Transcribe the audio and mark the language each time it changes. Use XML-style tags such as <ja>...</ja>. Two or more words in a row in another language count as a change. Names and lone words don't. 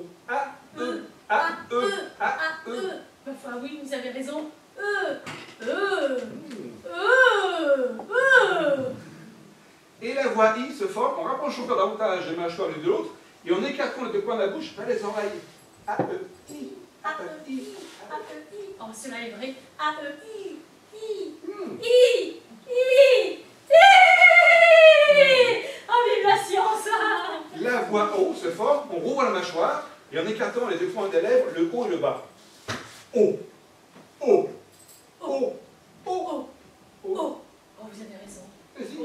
<fr>A, E, A, E, A, E. Enfin oui, vous avez raison. Et la voix I se forme en rapprochant davantage les mâchoires l'une de l'autre et en écartant les deux coins de la bouche vers les oreilles. A, E, I, A, E, I, A, E, I. Oh, cela est vrai. A-E-I. I. Hmm. I. I. Oh, vive la science! La voix O se forme en rouvrant la mâchoire et en écartant les deux coins des lèvres, le haut et le bas. O. O. O. O. Oh, vous avez raison. Vas-y.</fr>